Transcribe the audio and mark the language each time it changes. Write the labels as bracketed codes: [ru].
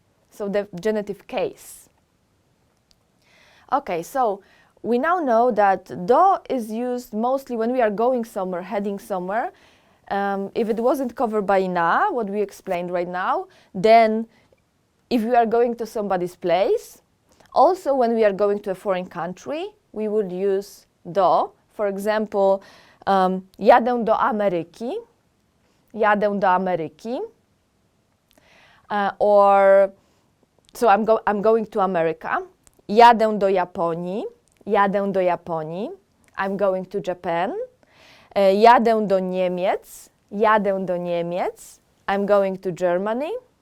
[en] So the genitive case. Okay, so we now know that do is used mostly when we are going somewhere, heading somewhere. If it wasn't covered by na, what we explained right now, then if we are going to somebody's place, also when we are going to a foreign country, we would use do. For example, [pl] jadę do Ameryki. Jadę do Ameryki. [en] Or, so I'm going to America. [pl] Jadę do Japonii. Jadę do Japonii. [en] I'm going to Japan. [pl] Jadę do Niemiec. Jadę do Niemiec. [en] I'm going to Germany.